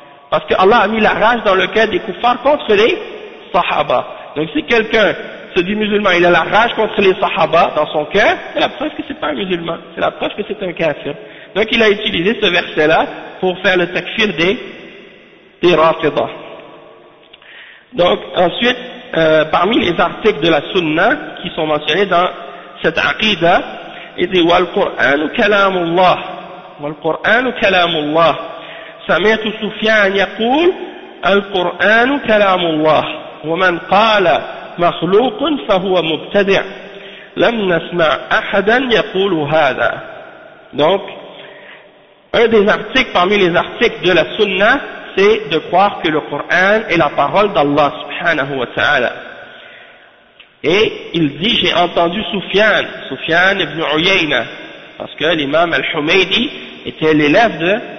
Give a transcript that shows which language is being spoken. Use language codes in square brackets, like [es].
[fr] Parce que Allah a mis la rage dans le cœur des kuffars contre les sahaba. Donc si quelqu'un se dit musulman, il a la rage contre les sahaba dans son cœur, c'est la preuve que c'est pas un musulman, c'est la preuve que c'est un kafir. Donc il a utilisé ce verset-là pour faire le takfir des rafidah. Donc ensuite, parmi les articles de la sunna qui sont mentionnés dans cette aqida, il dit [ar] والقرآن كلام الله والقرآن كلام الله سمعت سفيان يقول القرآن كلام الله ومن قال مخلوق فهو مبتدع لم نسمع أحدا يقول هذا. [fr] Donc un des articles parmi les articles de la sunna, c'est de croire que le Coran est la parole d'Allah subhanahu wa ta'ala. Et il dit, j'ai entendu Soufiane ibn Uyayna, parce que l'imam al-Humaydi était l'élève de